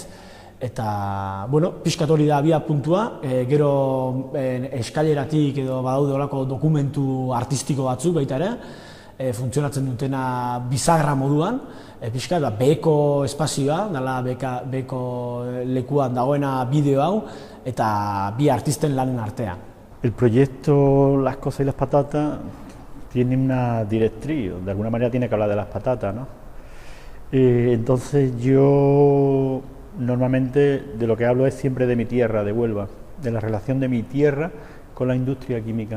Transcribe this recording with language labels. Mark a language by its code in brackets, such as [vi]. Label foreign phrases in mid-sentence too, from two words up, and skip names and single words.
[eu] Eta, pixkat hori da abia puntua, gero eskaileratik edo badaude horako dokumentu artistiko batzuk baita ere, funtzionatzen dutena bisagra moduan, pixkat, beheko espazioa, dela beheko lekuan dagoena bideo hau, eta bi artisten lanen artean. [es] El proyecto Las cosas y las patatas tiene una directriz, de alguna manera tiene que hablar de las patatas, ¿no? Entonces yo normalmente de lo que hablo es siempre de mi tierra, de Huelva, de la relación de mi tierra con la industria química.